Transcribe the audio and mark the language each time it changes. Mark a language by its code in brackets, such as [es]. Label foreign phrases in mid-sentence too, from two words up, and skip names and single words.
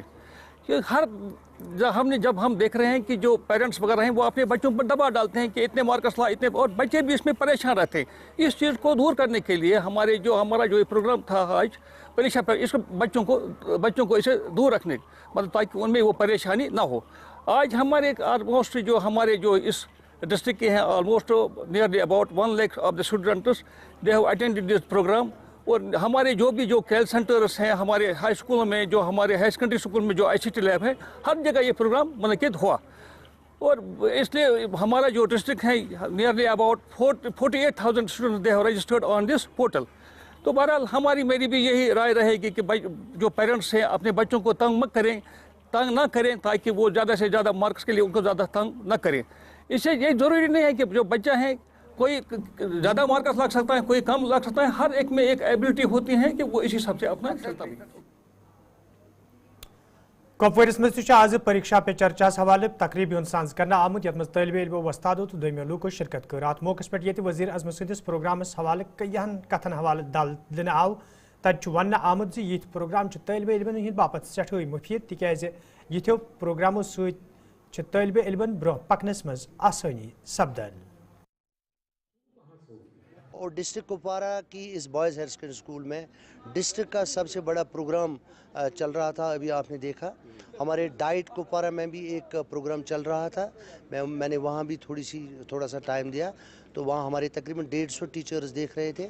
[ur] کہ جب ہم دیکھ رہے ہیں کہ جو پیرنٹس وغیرہ ہیں وہ اپنے بچوں پر دباؤ ڈالتے ہیں کہ اتنے مارکس لا اتنے، اور بچے بھی اس میں پریشان رہتے ہیں. اس چیز کو دور کرنے کے لیے ہمارا جو پروگرام تھا آج پریکشا پر، اس بچوں کو اسے دور رکھنے مطلب تاکہ ان میں وہ پریشانی نہ ہو. آج ہمارے آلموسٹ جو ہمارے جو اس ڈسٹرکٹ کے ہیں [en] almost nearly about 1 lakh of the students they have attended this program. [ur] اور ہمارے جو بھی جو کیل سینٹرس ہیں ہمارے ہائی اسکولوں میں، جو ہمارے [en] high secondary school [ur] میں جو [en] ICT lab [ur] ہے، ہر جگہ یہ پروگرام منعقد ہوا. اور اس لیے ہمارا جو ڈسٹرکٹ ہے [en] nearly about 48,000 students they have registered on this portal. [ur] تو بہرحال میری بھی یہی رائے رہے گی کہ جو پیرنٹس ہیں اپنے بچوں کو تنگ نہ کریں تاکہ وہ زیادہ سے زیادہ مارکس کے لیے ان کو زیادہ تنگ نہ کریں. اس سے یہ ضروری نہیں ہے کہ جو بچہ ہے کوئی زیادہ مارکس لگ سکتا ہے، کوئی کم لگ سکتا ہے، ہر ایک میں ایک ایبلٹی ہوتی ہے کہ وہ اسی حساب سے اپنا چلتا بھی. [ks] کپوارس مز آز پریکشا پہ چرچا حوالہ تقریبی ہند سانز کرنا آمت یت مز طالب علمو وستادو تو دویمو لوکو شرکت کر. ات موقع پہ یہ وزیر اعظم سندس پروگرامس حوالہ کئیہن کتھن حوالہ دل دن آو تت ون آمت زِ یہ پروگرام طالب علمن ہند باپت سٹھے مفید تکیاز یتھو پروگرامو ست طالب علمن برہ پکنس مز آسانی سپدان. [ur] اور ڈسٹرکٹ کپوارہ کی اس [en] boys higher secondary school [ur] میں ڈسٹرکٹ کا سب سے بڑا پروگرام چل رہا تھا. ابھی آپ نے دیکھا ہمارے ڈائٹ کپوارہ میں بھی ایک پروگرام چل رہا تھا. میں نے وہاں بھی تھوڑا سا ٹائم دیا تو وہاں ہمارے تقریباً 150 ٹیچرز دیکھ رہے تھے.